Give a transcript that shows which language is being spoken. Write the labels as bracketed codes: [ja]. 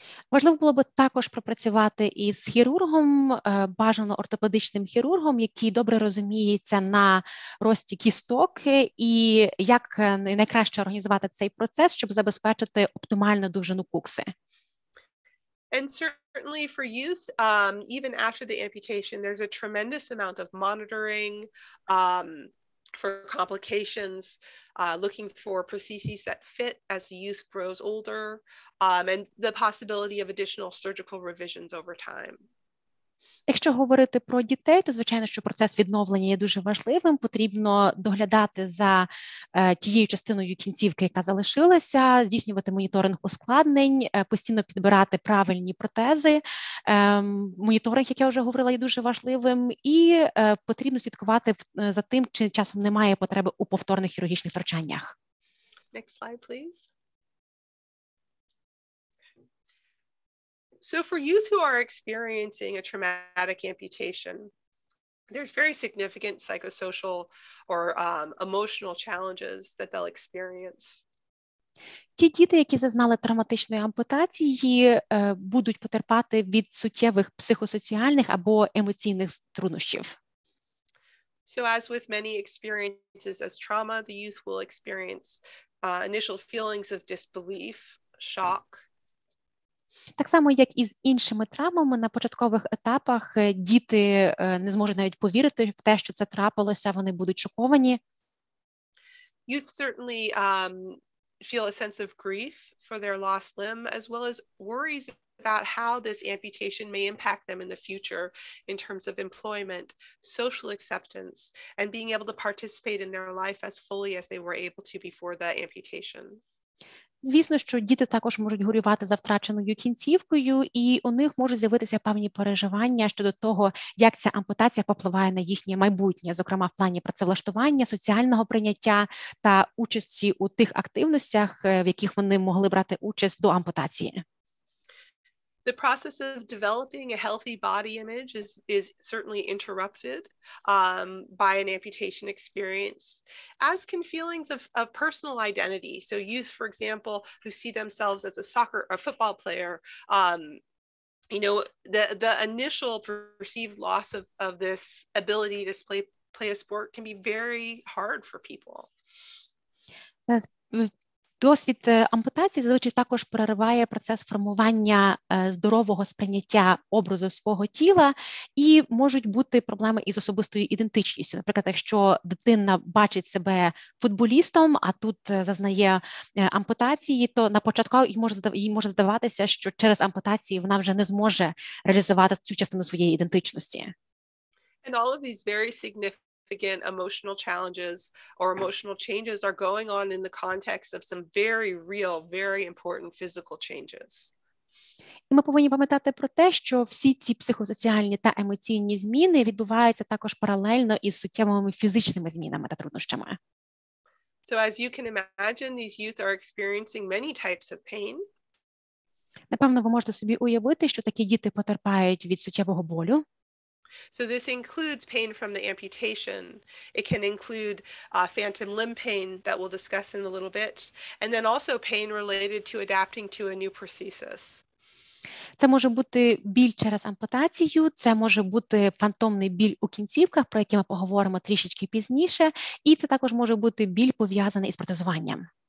[uk] Важливо було б також пропрацювати із хірургом, бажано ортопедичним хірургом, який добре розуміється на рості кісток і як найкраще організувати цей процес, щоб забезпечити оптимальну довжину кукси. [en] And certainly for youth, even after the amputation, there's a tremendous amount of monitoring for complications, looking for prostheses that fit as the youth grows older, and the possibility of additional surgical revisions over time. [uk] Якщо говорити про дітей, то, звичайно, що процес відновлення є дуже важливим. Потрібно доглядати за тією частиною кінцівки, яка залишилася, здійснювати моніторинг ускладнень, постійно підбирати правильні протези. Моніторинг, як я вже говорила, є дуже важливим. І потрібно слідкувати за тим, чи часом немає потреби у повторних хірургічних втручаннях. [en] Next slide, please. So for youth who are experiencing a traumatic amputation, there's very significant psychosocial or emotional challenges that they'll experience. [uk] Ті діти, які зазнали травматичної ампутації, будуть потерпати від суттєвих психосоціальних або емоційних труднощів. [en] So as with many experiences as trauma, the youth will experience initial feelings of disbelief, shock. [uk] Так само, як і з іншими травмами, на початкових етапах діти не зможуть навіть повірити в те, що це трапилося, вони будуть шоковані. [en] Youth certainly feel a sense of grief for their lost limb, as well as worries about how this amputation may impact them in the future in terms of employment, social acceptance, and being able to participate in their life as fully as they were able to before the amputation. [uk] Звісно, що діти також можуть горювати за втраченою кінцівкою, і у них можуть з'явитися певні переживання щодо того, як ця ампутація попливає на їхнє майбутнє, зокрема в плані працевлаштування, соціального прийняття та участі у тих активностях, в яких вони могли брати участь до ампутації. [en] The process of developing a healthy body image is certainly interrupted by an amputation experience, as can feelings of personal identity. So youth, for example, who see themselves as a football player, the initial perceived loss of this ability to play a sport can be very hard for people. [uk] Досвід ампутації зазвичай також перериває процес формування здорового сприйняття образу свого тіла, і можуть бути проблеми із особистою ідентичністю. Наприклад, якщо дитина бачить себе футболістом, а тут зазнає ампутації, то на початку їй може здаватися, що через ампутацію вона вже не зможе реалізувати цю частину своєї ідентичності. [en] And all of these very significant emotional challenges or emotional changes are going on in the context of some very real, very important physical changes. [uk] І ми повинні пам'ятати про те, що всі ці психосоціальні та емоційні зміни відбуваються також паралельно із суттєвими фізичними змінами та труднощами. [en] So as you can imagine, these youth are experiencing many types of pain. [uk] Напевно, ви можете собі уявити, що такі діти потерпають від суттєвого болю. [en] So this includes pain from the amputation. It can include phantom limb pain that we'll discuss in a little bit, and then also pain related to adapting to a new prosthesis. [uk] Це може бути біль через ампутацію, це може бути фантомний біль у кінцівках, про який ми поговоримо трішечки пізніше, і це також може бути біль пов'язаний із протезуванням.